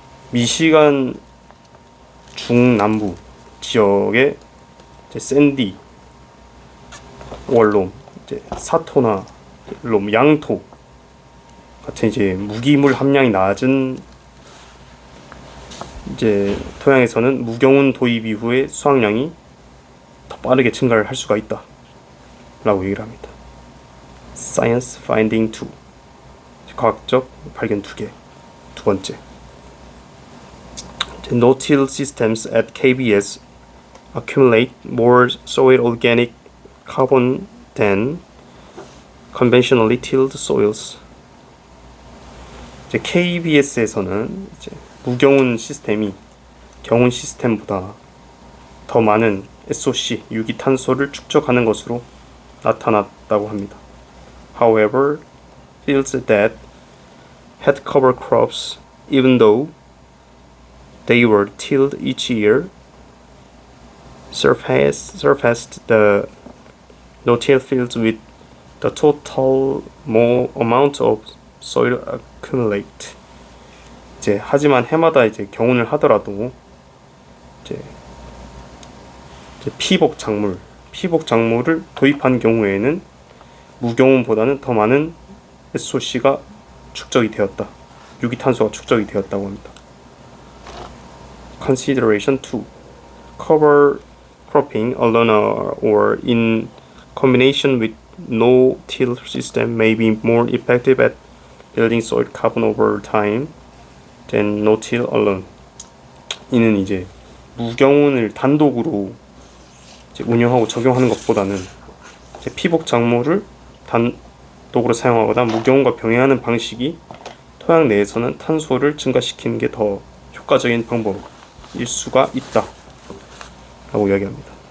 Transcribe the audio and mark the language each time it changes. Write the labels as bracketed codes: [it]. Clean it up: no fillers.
[ko] 미시간 중남부 지역의 이제 샌디 원룸, 이제 사토나 롬, 양토 같은 이제 무기물 함량이 낮은 이제 토양에서는 무경운 도입 이후에 수확량이 더 빠르게 증가를 할 수가 있다 라고 얘기를 합니다. [en] Science Finding 2, [ko] 과학적 발견 2개. 두 번째, [en] no-till systems at KBS accumulate more soil organic carbon than conventionally tilled soils. [ko] 이제 KBS에서는 이제 무경운 시스템이 경운 시스템보다 더 많은 SOC, 유기탄소를 축적하는 것으로 나타났다고 합니다. [en] However, fields that had cover crops, even though they were tilled each year, surpassed the no-till fields with the total more amount of soil accumulate. [ko] 이제 하지만 해마다 이제 경운을 하더라도 이제 피복 작물을 도입한 경우에는 무경운보다는 더 많은 SOC가 축적이 되었다. 유기탄소가 축적이 되었다고 합니다. [en] Consideration 2. Cover cropping alone or in combination with no-till system may be more effective at building soil carbon over time than no-till alone. [ko] 이는 이제 무경운을 단독으로 이제 운영하고 적용하는 것보다는 이제 피복 작물을 단독으로 사용하거나 무경운과 병행하는 방식이 토양 내에서는 탄소를 증가시키는 게 더 효과적인 방법일 수가 있다 라고 이야기합니다.